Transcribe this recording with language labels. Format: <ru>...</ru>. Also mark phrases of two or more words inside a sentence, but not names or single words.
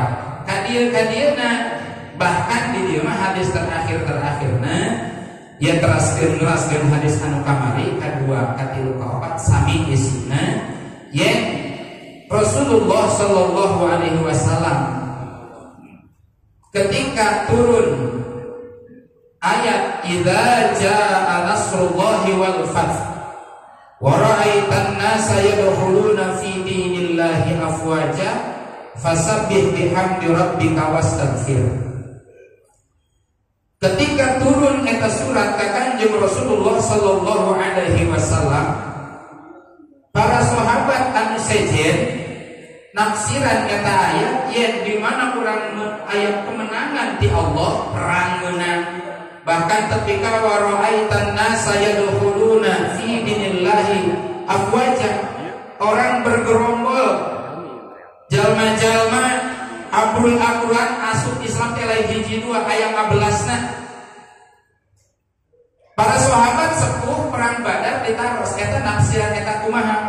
<su>Kadieu-kadieuna bahkan di dieu mah hadis terakhirna ya teraskeun hadis anu kamari kadua katilu kaopat sami isina yen Rasulullah</su> <ar>صلى الله عليه وسلم</ar> <id>ketika turun ayat</id> <ar>إذا جاء نصر الله والفتح ورأيت الناس يدخلون في دين الله أفواجا فسبح بحمد ربك واستغفر.</ar> <su>Ketika turun eta surat ka Kanjeng Rasulullah</su> <ar>صلى الله عليه وسلم,</ar> <su>para sahabat anu sejen nafsiran eta ayat yen di mana urang aya kemenangan di Allah, perang menang. Bahkan ketika</su> <ar>ورأيت الناس يدخلون في دين الله أفواجا,</ar> <id>orang bergerombol,</id> <su>jalma-jalma abul-abulan asup Islam teh lain hiji dua aya 15na. Para sahabat sepuh perang Badar ditaros eta nafsiran eta kumaha?</su>